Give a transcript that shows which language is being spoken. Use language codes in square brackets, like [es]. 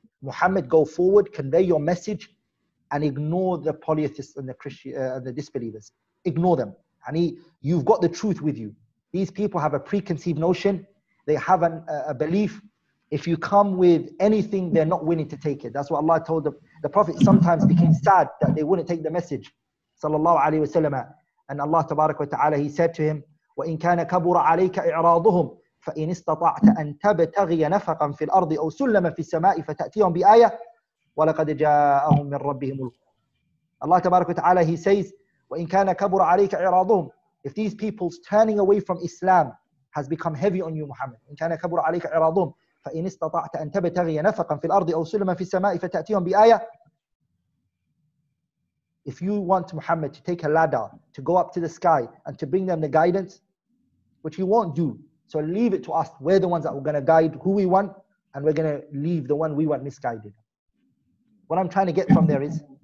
[en] Muhammad, go forward, convey your message, and ignore the polytheists and the disbelievers. Ignore them. And you've got the truth with you. These people have a preconceived notion. They have a belief. If you come with anything, they're not willing to take it. That's what Allah told them. The Prophet sometimes became sad that they wouldn't take the message. Sallallahu alayhi wa sallam. And Allah tabarak wa ta'ala, He said to him, [ar] وَإِن كَانَ كَبُرَ عَلَيْكَ إِعْرَاضُهُمْ فَإِنِ اسْتَطَعْتَ أَن تَبْتَغِيَ نَفَقًا فِي الْأَرْضِ أَوْ سُلَّمًا فِي السَّمَاءِ فَتَأْتِيَهُمْ بِآيَةٍ وَلَقَدْ جَاءَهُمْ مِنْ رَبِّهِمُ الْهُدَى. [en] Allah tabarak wa ta'ala, He says, [ar] وَإِن كَانَ كَبُرَ عَلَيْكَ إِعْرَاضُهُمْ. [en] If these people's turning away from Islam has become heavy on you, Muhammad, [ar] إِن كَانَ كَبُرَ عَلَيْكَ إِعْرَاضُهُمْ فَإِنِ اسْتَطَعْتَ أَن تَبْتَغِيَ نَفَقًا فِي الْأَرْضِ أَوْ سُلَّمًا فِي السَّمَاءِ فَتَأْتِيهُمْ بِآيَةٍ [en] if you want Muhammad to take a ladder to go up to the sky and to bring them the guidance, which he won't do. So leave it to us. We're the ones that we're going to guide who we want, and we're going to leave the one we want misguided. What I'm trying to get from there is...